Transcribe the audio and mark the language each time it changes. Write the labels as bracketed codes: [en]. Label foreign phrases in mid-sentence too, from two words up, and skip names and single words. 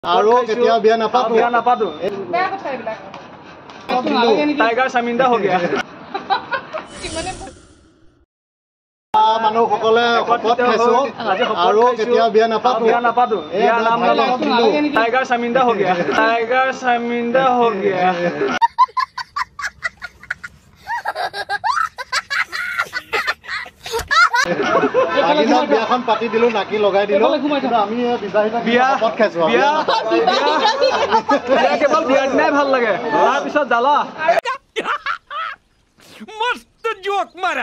[as] আৰু কেতিয়া বিয়া নাপাতো বেয়া কথা এইবিলাক [hi] टाइगर शर्मिंदा हो गया [as] মানুহসকলে শপত খাইছো আৰু কেতিয়া বিয়া নাপাতো [hi] यार नाम टाइगर शर्मिंदा हो गया टाइगर शर्मिंदा हो गया [as] আগিনত বিয়াখন পাতি দিলো নাকি লগাই দিলো কিন্তু আমি বিবাহিত শপত খাইছো বিয়া কেৱল বিয়াৰ দিনাই ভাল লাগে তাৰপিছত জ্বালা মস্ত জোক মাৰা